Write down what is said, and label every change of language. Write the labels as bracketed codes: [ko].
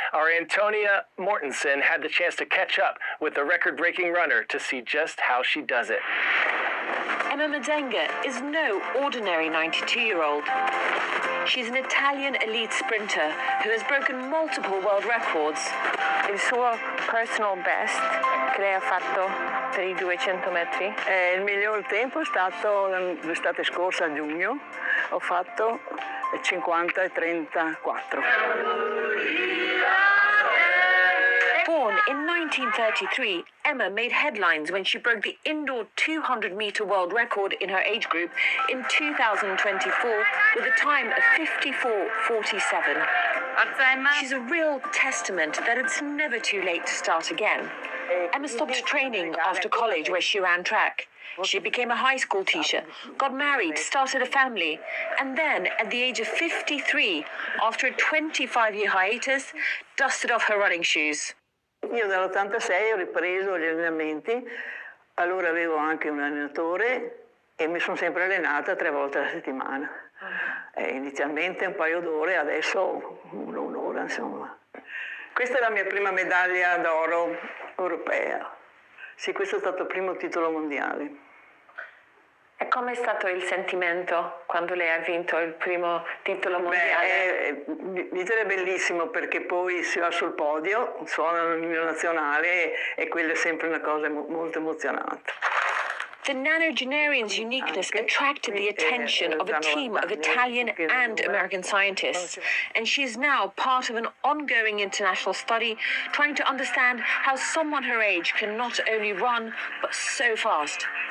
[en] Our Antonia Mortensen had the chance to catch up with the record-breaking runner to see just how she does it. Emma Mazenga is no ordinary 92-year-old. She's an Italian elite sprinter who has broken multiple world records. [it] Il suo personal best che lei ha fatto per i 200 metri? Il miglior tempo è stato l'estate scorsa, a giugno, ho fatto 50:34. [en] Born in 1933, Emma made headlines when she broke the indoor 200-meter world record in her age group in 2024 with a time of 54:47. She's a real testament that it's never too late to start again. Emma stopped training after college where she ran track. She became a high school teacher, got married, started a family, and then, at the age of 53, after a 25-year hiatus, dusted off her running shoes. [it] Io dall'86 ho ripreso gli allenamenti, allora avevo anche un allenatore e mi sono sempre allenata 3 volte alla settimana. Inizialmente un paio d'ore, adesso un'ora, insomma. Questa è la mia prima medaglia d'oro europea. Sì, questo è stato il primo titolo mondiale. E com'è stato il sentimento quando lei ha vinto il primo titolo mondiale? Vincere è bellissimo perché poi si va sul podio, suona l'inno nazionale e quella è sempre una cosa molto emozionante. [en] The nonagenarian's uniqueness attracted the attention of a team of Italian and American scientists, and she is now part of an ongoing international study trying to understand how someone her age can not only run, but so fast.